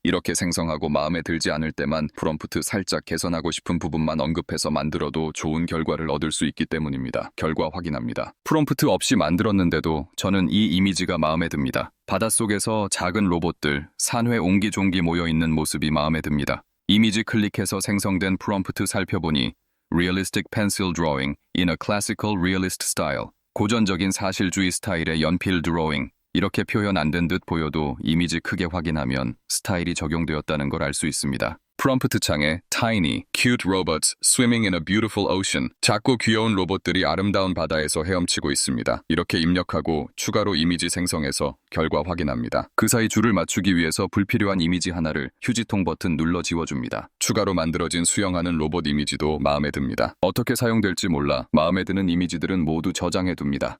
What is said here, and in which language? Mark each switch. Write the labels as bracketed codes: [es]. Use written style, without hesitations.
[ko] 이렇게 생성하고 마음에 들지 않을 때만 프롬프트 살짝 개선하고 싶은 부분만 언급해서 만들어도 좋은 결과를 얻을 수 있기 때문입니다. 결과 확인합니다. 프롬프트 없이 만들었는데도 저는 이 이미지가 마음에 듭니다. 바닷속에서 작은 로봇들, 산회 옹기종기 모여있는 모습이 마음에 듭니다. 이미지 클릭해서 생성된 프롬프트 살펴보니 [en] Realistic pencil drawing in a classical realist style. [ko] 고전적인 사실주의 스타일의 연필 드로잉. 이렇게 표현 안 된 듯 보여도 이미지 크게 확인하면 스타일이 적용되었다는 걸 알 수 있습니다. 프롬프트 창에 [en] Tiny, cute robots swimming in a beautiful ocean. [ko] 작고 귀여운 로봇들이 아름다운 바다에서 헤엄치고 있습니다. 이렇게 입력하고 추가로 이미지 생성해서 결과 확인합니다. 그 사이 줄을 맞추기 위해서 불필요한 이미지 하나를 휴지통 버튼 눌러 지워줍니다. 추가로 만들어진 수영하는 로봇 이미지도 마음에 듭니다. 어떻게 사용될지 몰라 마음에 드는 이미지들은 모두 저장해둡니다.